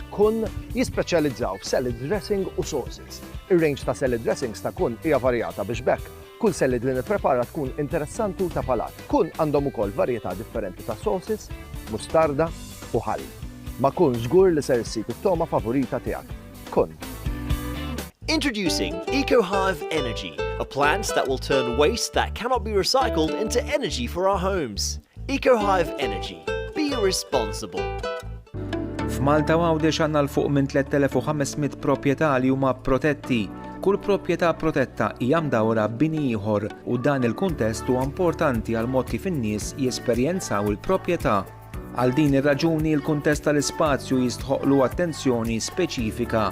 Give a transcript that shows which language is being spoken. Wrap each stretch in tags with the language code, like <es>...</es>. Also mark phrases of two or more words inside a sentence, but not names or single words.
<mt>Kun jispeċjalizzaw f'</mt> <en>salad dressing</en> <mt>u sauces. Ir-range ta'</mt> <en>salad dressings</en> <mt>ta' Kun hija varjata biex bekk kull salad li nipprepara tkun interessanti u ta' palat. Kun għandhom ukoll varjetà differenti ta' sauces, mustarda u ħall. Ma Kun żgur li ser issib it-toma favorita tiegħek. Kun.</mt> <en>Introducing EcoHive Energy, a plant that will turn waste that cannot be recycled into energy for our homes. EcoHive Energy. Be responsible.</en> <mt>F'Malta u Għawdex għandna l-fuq minn 3500 proprjetà li huma protetti. Kull proprjetà protetta hija mdawra b'bini ieħor u dan il-kuntest huwa importanti għal mod kif in-nies jesperjenzaw il-proprjetà. Għal din ir-raġuni l-kuntest tal-ispazju jistħoqlu attenzjoni speċifika.</mt>